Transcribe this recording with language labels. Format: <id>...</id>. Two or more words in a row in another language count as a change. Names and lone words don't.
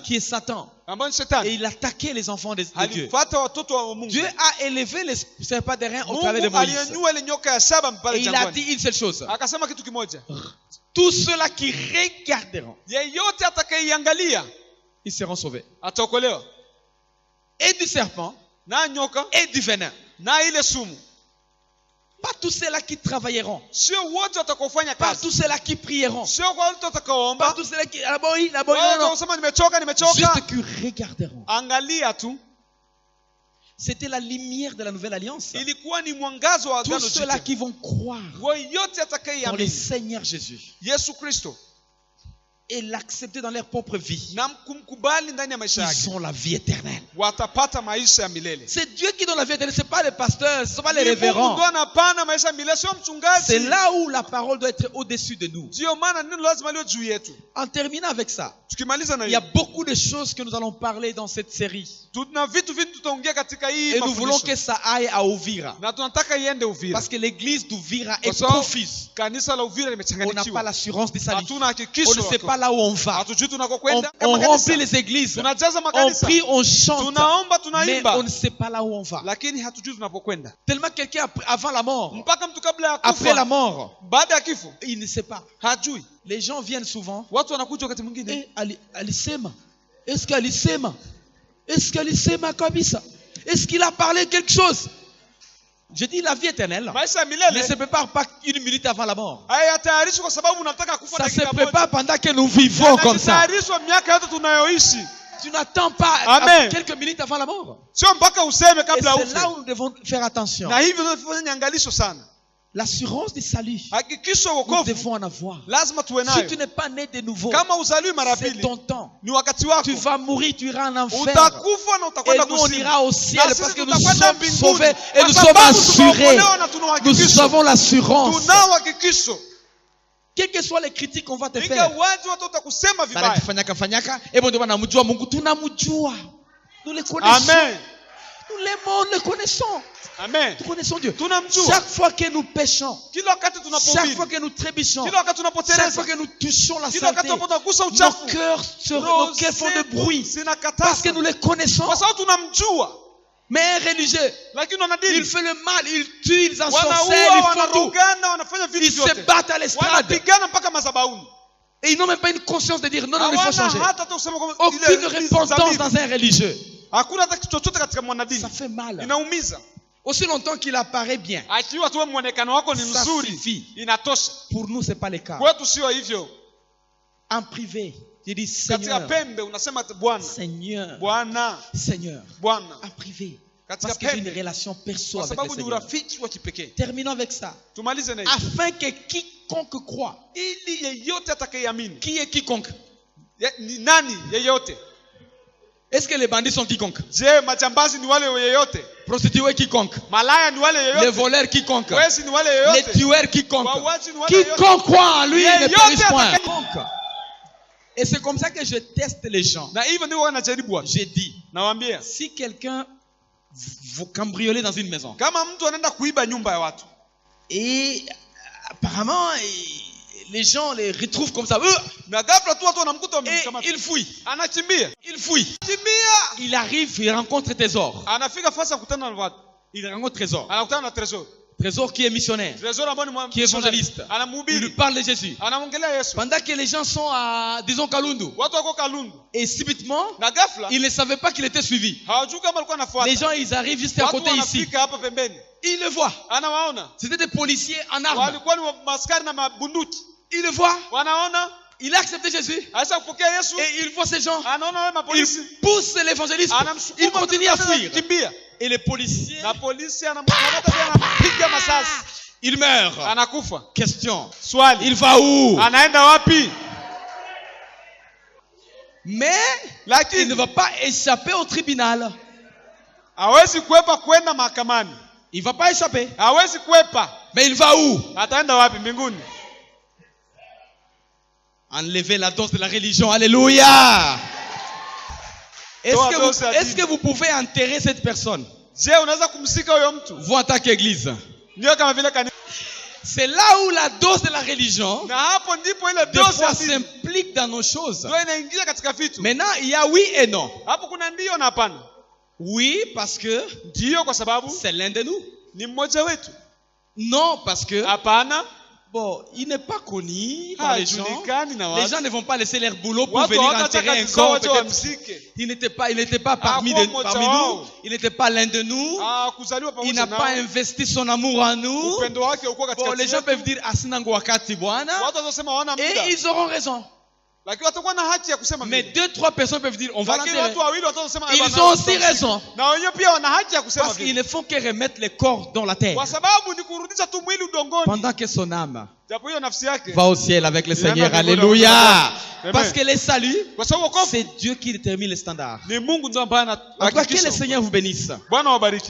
<fr>Qui est Satan.</fr> <sw>ambao ni</sw> <fr>Et</fr> <sw>shetani.</sw> <fr>il attaquait les enfants de Dieu.</fr> <sw>Alifuata watoto wa Mungu.</sw> <fr>Dieu a élevé les serpents des reins au travers de</fr> <sw>Mungu</sw> <fr>Moïse.</fr> <sw>alinyanyua ile nyoka ya shaba</sw> <fr>Et</fr> <sw>pale</sw> <fr>il a dit</fr> <sw>jangwani.</sw> <fr>une seule chose.</fr> <sw>Akasema kitu kimoja,</sw> <fr>Tous ceux-là qui regarderont,</fr> <sw>yeyote atakayeiangalia</sw> <fr>ils seront sauvés.</fr> <sw>ataokolewa.</sw> <fr>Et du serpent,</fr> <sw>Na nyoka</sw> <fr>et du venin.</fr> <sw>na ile sumu.</sw> <fr>Pas tous ceux-là qui travailleront.</fr> <sw>Sio wote watakaofanya</sw> <fr>Pas</fr> <sw>kazi,</sw> <fr>tous ceux-là qui prieront.</fr> <sw>sio kwa wale</sw> <fr>Pas</fr> <sw>watakaoomba,</sw> <fr>tous ceux-là qui... Ah,</fr> <sw>wale</sw> <fr>non, non.</fr> <sw>watakaosema nimechoka.</sw> <fr>Juste qui regarderont.</fr> <sw>Angalia tu,</sw> <fr>C'était la lumière de la nouvelle alliance.</fr> <sw>ilikuwa ni mwangazo wa</sw> <fr>Tous</fr> <sw>agano</sw> <fr>ceux-là</fr> <sw>jipya.</sw> <fr>qui vont croire</fr> <sw>Yeyote</sw> <fr>dans le</fr> <sw>atakayeamini</sw> <fr>Seigneur Jésus</fr> <sw>Yesu Kristo</sw> <fr>et l'accepter dans leur propre vie,</fr> <sw>na kumkubali ndani ya maisha yake,</sw> <fr>ils ont la vie éternelle.</fr> <sw>watapata maisha ya milele.</sw> <fr>C'est Dieu qui donne la vie éternelle, ce n'est pas les pasteurs, ce ne sont pas les</fr> <sw>Ni Mungu</sw> <fr>révérends.</fr> <sw>ndo anapana maisha ya milele, sio</sw> <fr>C'est</fr> <sw>mchungaji.</sw> <fr>là où la parole doit être au-dessus de nous.</fr> <sw>Ndio maana neno lazima liwe juu yetu.</sw> <fr>En terminant avec ça,</fr> <sw>Tukimaliza na</sw> <fr>il y a</fr> <sw>hiyo,</sw> <fr>beaucoup de choses que nous allons parler dans cette série.</fr> <sw>tuna vitu tutaongea katika hii</sw> <fr>Et nous voulons</fr> <sw>mafundisho.</sw> <fr>que ça aille à Ouvira.</fr> <sw>Na tunataka iende Uvira.</sw> <fr>Parce que l'église d'Ouvira</fr> <sw>Kwa</sw> <fr>est</fr> <sw>sababu</sw> <fr>confuse.</fr> <sw>kanisa la Uvira</sw> <fr>On n'a pas</fr> <sw>limechanganyikiwa.</sw> <fr>l'assurance du salut.</fr> <sw>Hatuna</sw> <fr>On</fr> <sw>hakikisho.</sw> <fr>ne sait pas là où on va.</fr> <sw>Hatujui</sw> <fr>On,</fr> <sw>tunakokwenda.</sw> <fr>on</fr> <sw>Kama</sw> <fr>remplit</fr> <sw>kanisa,</sw> <fr>les églises.</fr> <sw>tunajaza</sw> <fr>On</fr> <sw>makanisa.</sw> <fr>prie, on chante.</fr> <sw>Tunaomba,</sw> <fr>Mais</fr> <sw>tunaimba.</sw> <fr>on ne sait pas là où on va.</fr> <sw>Lakini hatujui tunapokwenda.</sw> <fr>Tellement quelqu'un avant la mort,</fr> <sw>Mpaka mtu kabla ya</sw> <fr>après la</fr> <sw>kufa,</sw> <fr>mort,</fr> <sw>baada ya kifo,</sw> <fr>il ne sait pas.</fr> <sw>hajui.</sw> <fr>Les gens viennent souvent.</fr> <sw>Watu wanakuja wakati mwingine, Eh, alisema.</sw> <fr>Est-ce qu'alisema? Est-ce qu'</fr> <sw>alisema kabisa?</sw> <fr>Est-ce qu'il a parlé quelque chose? Je dis la vie éternelle</fr> <sw>maisha ya</sw> <fr>ne</fr> <sw>milele</sw> <fr>se prépare pas une minute avant la mort.</fr> <sw>hayatayarishwi kwa sababu unataka kufa</sw> <fr>Ça se</fr> <sw>dakika moja.</sw> <fr>prépare pendant que nous vivons comme ça.</fr> <sw>Yanatayarishwa miaka yote tunayoishi,</sw> <fr>Tu n'attends pas Amen. quelques minutes avant la mort.</fr> <sw>sio mpaka useme</sw> <fr>Et</fr> <sw>kabla</sw> <fr>c'est là</fr> <sw>ufe.</sw> <fr>où nous devons faire attention.</fr> <sw>Na hivyo tunafanya nyangalisho sana.</sw> <fr>L'assurance du salut,</fr> <sw>Hakikisho</sw> <fr>nous</fr> <sw>wokovu</sw> <fr>devons en avoir.</fr> <sw>lazima tuwe</sw> <fr>Si</fr> <sw>nayo.</sw> <fr>tu n'es pas né de nouveau,</fr> <sw>Kama uzaliwi mara</sw> <fr>c'est</fr> <sw>pili,</sw> <fr>ton temps.</fr> <sw>ni wakati wako.</sw> <fr>Tu vas mourir, tu iras en enfer.</fr> <sw>Utakufa na</sw> <fr>Et</fr> <sw>utakwenda</sw> <fr>nous, on</fr> <sw>kuzimu.</sw> <fr>ira au ciel</fr> <sw>Na sisi</sw> <fr>parce que nous</fr> <sw>tutakwenda</sw> <fr>sommes</fr> <sw>mbinguni.</sw> <fr>sauvés et</fr> <sw>Kwa</sw> <fr>nous sommes</fr> <sw>sababu</sw> <fr>assurés.</fr> <sw>tumeokolewa na tuna</sw> <fr>Nous</fr> <sw>uhakikisho.</sw> <fr>avons l'assurance.</fr> <sw>Tunao hakikisho.</sw> <fr>Quelles que soient les critiques qu'on va te faire.</fr> <sw>Ingawaje watu watakusema vibaya. Fanyaka.</sw> <fr>Et bon,</fr> <sw>tunamjua Mungu, tunamjua.</sw> <fr>Nous le connaissons. Amen. Nous l'aimons, nous le connaissons. Amen. Nous connaissons Dieu.</fr> <sw>Tunamjua.</sw> <fr>Chaque fois que nous péchons,</fr> <sw>Kila wakati</sw> <fr>chaque</fr> <sw>tunapohubiri,</sw> <fr>fois que nous trébuchons,</fr> <sw>kila wakati</sw> <fr>chaque</fr> <sw>tunapoteleza,</sw> <fr>fois que nous touchons la</fr> <sw>kila</sw> <fr>saleté,</fr> <sw>wakati tunapogusa</sw> <fr>nos</fr> <sw>uchafu,</sw> <fr>cœurs font de bruit parce que nous les connaissons.</fr> <sw>kwa sababu tunamjua.</sw> <fr>Mais un religieux,</fr> <sw>Lakini wanadini</sw> <fr>il fait le mal, il tue, ils ensorcellent,</fr> <sw>wanaua,</sw> <fr>ils font tout.</fr> <sw>wanarogana, wanafanya vitu</sw> <fr>Ils se</fr> <sw>vyote,</sw> <fr>battent à l'estrade.</fr> <sw>wanapigana mpaka madhabahuni.</sw> <fr>Et ils n'ont même pas une conscience de dire non, non, il faut changer.</fr> <sw>Hawana hata kusema kwamba</sw> <fr>Aucune</fr> <sw>ile</sw> <fr>repentance</fr> <sw>dhambi.</sw> <fr>dans un religieux.</fr> <sw>Hakuna hata kitu chochote katika mwanadini.</sw> <fr>Ça fait mal.</fr> <sw>Inaumiza.</sw> <fr>Aussi longtemps qu'il apparaît bien.</fr> <sw>Akiwa tu muonekano wako ni</sw> <fr>Ça</fr> <sw>mzuri,</sw> <fr>suffit.</fr> <sw>inatosha.</sw> <fr>Pour nous, ce n'est pas le cas.</fr> <sw>Kwetu sio hivyo.</sw> <fr>En privé, je dis</fr> <sw>Katika</sw> <fr>Seigneur,</fr> <sw>pembe unasema Bwana,</sw> <fr>Seigneur,</fr> <sw>Bwana,</sw> <fr>Seigneur.</fr> <sw>Bwana.</sw> <fr>En privé,</fr> <sw>katika</sw> <fr>Parce que j'ai une</fr> <sw>pembe,</sw> <fr>relation perso</fr> <sw>kwa</sw> <fr>avec le</fr> <sw>sababu ni</sw> <fr>Seigneur.</fr> <sw>urafiki wa kipekee.</sw> <fr>Terminons avec ça.</fr> <sw>Tumalize na hiyo,</sw> <fr>Afin que quiconque croit.</fr> <sw>ili yeyote atakayeamini.</sw> <fr>Qui est quiconque?</fr> <sw>Ni nani yeyote?</sw> <fr>Est-ce que les bandits sont quiconque?</fr> <sw>Je, majambazi ni wale yeyote?</sw> <fr>Prostituées quiconque?</fr> <sw>Malaya ni wale</sw> <fr>Les</fr> <sw>yeyote?</sw> <fr>voleurs quiconque?</fr> <sw>Wezi ni wale</sw> <fr>Les</fr> <sw>yeyote?</sw> <fr>tueurs quiconque?</fr> <sw>Wauaji ni wale yeyote?</sw> <fr>Quiconque croit en lui ne</fr> <sw>Yeyote</sw> <fr>périsse point.</fr> <sw>atakaye-</sw> <fr>Quiconque. Et c'est comme ça que je teste les gens.</fr> <sw>Na hivyo ndivyo wanajaribu watu.</sw> <fr>J'ai dit,</fr> <sw>Nawaambia,</sw> <fr>si quelqu'un vous cambriolez dans une maison</fr> <sw>kama mtu anaenda kuiba nyumba ya watu</sw> <fr>et apparemment les gens les retrouvent comme ça,</fr> <sw>na ghafla tu watu wanamkuta</sw> <fr>et</fr> <sw>wamemkamata,</sw> <fr>il fouille,</fr> <sw>anakimbia</sw> <fr>il fouille.</fr> <sw>kimbia,</sw> <fr>Il arrive, il rencontre trésor.</fr> <sw>anafika fasi ya kukutana na watu,</sw> <fr>Il rencontre trésor.</fr> <sw>anakutana na Tresor.</sw> <fr>Trésor qui est missionnaire,</fr> <sw>Tresor ambao ni</sw> <fr>qui est évangéliste. Il lui</fr> <sw>anamhubiri,</sw> <fr>parle de Jésus.</fr> <sw>anamwongelea Yesu.</sw> <fr>Pendant que les gens sont à, disons, Kalundu,</fr> <sw>Watu wako Kalundu</sw> <fr>et subitement,</fr> <sw>na ghafla</sw> <fr>ils ne savaient pas qu'il était suivi.</fr> <sw>hawajui kama alikuwa anafuata.</sw> <fr>Les gens, ils arrivent juste à</fr> <sw>Watu</sw> <fr>côté ici.</fr> <sw>wanafika hapa pembeni,</sw> <fr>Ils le voient.</fr> <sw>anawaona</sw> <fr>C'était des policiers en armes.</fr> <sw>walikuwa ni maskari na mabunduki,</sw> <fr>Ils le voient.</fr> <sw>wanaona</sw> <fr>Il a accepté Jésus.</fr> <sw>aisha kupokea Yesu,</sw> <fr>Et il voit ces gens.</fr> <sw>anaona wale mapolisi,</sw> <fr>Il pousse l'évangéliste. Il</fr> <sw>anamsukuma</sw> <fr>continue à fuir.</fr> <sw>kimbia,</sw> <fr>Et les policiers,</fr> <sw>na polisi anamkamata tena, anapiga masasi,</sw> <fr>il meurt.</fr> <sw>anakufa.</sw> <fr>Question.</fr> <sw>Swali,</sw> <fr>Il va où?</fr> <sw>anaenda wapi?</sw> <fr>Mais il ne</fr> <sw>Lakini</sw> <fr>va pas échapper au tribunal.</fr> <sw>hawezi kuepa kwenda mahakamani,</sw> <fr>Il ne va pas échapper.</fr> <sw>hawezi kuepa.</sw> <fr>Mais il va où?</fr> <sw>Ataenda wapi? Mbinguni.</sw> <fr>Enlever la dose de la religion. Alléluia.</fr> <sw>Toa dose ya</sw> <fr>Est-ce</fr> <sw>dini.</sw> <fr>que vous pouvez enterrer cette personne?</fr> <sw>Je, unaweza kumsika huyo mtu?</sw> <fr>Vous en tant qu'église.</fr> <sw>Ndio kama vile kanisa.</sw> <fr>C'est là où la dose de la religion</fr> <sw>Na hapo ndipo ile</sw> <fr>des</fr> <sw>dose ya</sw> <fr>fois</fr> <sw>dini</sw> <fr>s'implique dans nos choses.</fr> <sw>ndio inaingia katika vitu.</sw> <fr>Maintenant, il y a oui et non.</fr> <sw>Hapo kuna ndio na hapana.</sw> <fr>Oui, parce que</fr> <sw>Ndio kwa sababu</sw> <fr>c'est l'un de nous.</fr> <sw>ni mmoja wetu.</sw> <fr>Non, parce que</fr> <sw>Hapana,</sw> <fr>bon, il n'est pas connu par les gens.</fr> <sw>hajulikani na</sw> <fr>Les</fr> <sw>watu.</sw> <fr>gens ne vont pas laisser leur boulot pour</fr> <sw>Watu</sw> <fr>venir</fr> <sw>hawataka</sw> <fr>enterrer un</fr> <sw>kazi zao</sw> <fr>corps.</fr> <sw>wache</sw> <fr>Peut-être.</fr> <sw>wamsike.</sw> <fr>Il n'était pas parmi</fr> <sw>Hakuwa mmoja</sw> <fr>nous.</fr> <sw>wao.</sw> <fr>Il n'était pas l'un de nous.</fr> <sw>Kuzaliwa</sw> <fr>Il</fr> <sw>pamoja</sw> <fr>n'a pas</fr> <sw>nao.</sw> <fr>investi son amour en nous.</fr> <sw>Upendo wake uko</sw> <fr>Bon,</fr> <sw>katika</sw> <fr>les gens peuvent dire</fr> <sw>asinango wakati bwana, watu wanasema hawana muda.</sw> <fr>et ils auront raison.</fr> <sw>Lakini watakuwa na haki ya kusema</sw> <fr>Mais</fr> <sw>vile.</sw> <fr>2-3 personnes peuvent dire on va</fr> <sw>Lakini</sw> <fr>l'enterrer.</fr> <sw>watu wawili watasema</sw> <fr>Ils ont aussi raison.</fr> <sw>na wenyewe pia wana haki ya kusema</sw> <fr>Parce qu'ils</fr> <sw>vile.</sw> <fr>ne font que remettre les corps dans la terre.</fr> <sw>Kwa sababu ni kurudisha tu mwili udongoni.</sw> <fr>Pendant que son âme</fr> <sw>Japo hiyo nafsi yake.</sw> <fr>va au ciel avec le Il y en a Seigneur. qui vont Alléluia. Amen. Parce que les saluts,</fr> <sw>Kwa sababu wokovu</sw> <fr>c'est Dieu qui détermine les standards.</fr> <sw>ni Mungu ndio ambaye</sw> <fr>En tout cas, que le</fr> <sw>anahakikisha.</sw> <fr>Seigneur vous bénisse.</fr> <sw>Bwana wabariki.</sw>